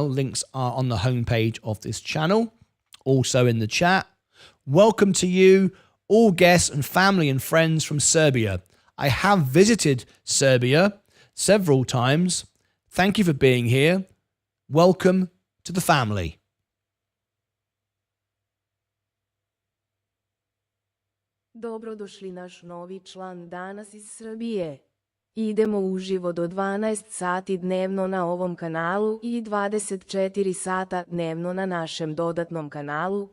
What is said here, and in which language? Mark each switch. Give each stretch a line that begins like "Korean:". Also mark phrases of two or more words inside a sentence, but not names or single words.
English: Links are on the homepage of this channel, also in the chat. Welcome to you, all guests and family and friends from Serbia. I have visited Serbia several times. Thank you for being here. Welcome to the family.
Serbian: Dobrodošli naš novi član danas iz Srbije. Idemo uživo do 12 sati dnevno na ovom kanalu i 24 sata dnevno na našem dodatnom kanalu.